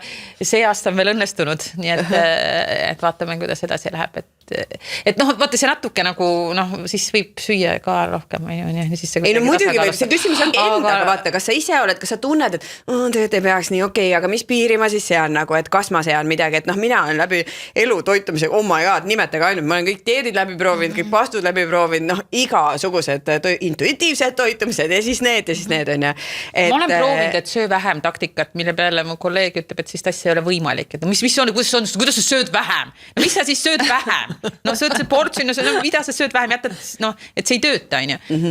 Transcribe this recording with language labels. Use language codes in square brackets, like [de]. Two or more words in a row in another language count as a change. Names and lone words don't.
[et] See aasta on veel õnnestunud, nii et vaatame, kuidas edasi läheb. Et vaata see natuke nagu, siis võib süüa ka rohkem, on ju. Ei no muidugi võib, see küsimus ongi endaga, vaata, kas sa ise oled, kas sa tunned, et tegelikult ei peaks nii okei, aga mis piiri ma siis sean nagu, et kas ma sean midagi, et mina olen läbi elu toitumise, [en] oh my god, [et] nimetage ainult, ma olen kõik dieedid läbi proovinud, kõik pastud läbi proovinud, igasugused intuitiivsed toitumised ja siis need on ja. Ma olen proovinud, et söö vähem taktikat, mille peale mu kolleeg ütleb, et siis tassi ei ole võimalik, et mis on, kuidas sa sööd vähem? No mis sa siis sööd vähem? Sööd see portsjon, mida sa sööd vähem, jätad, et see ei tööta, on ju.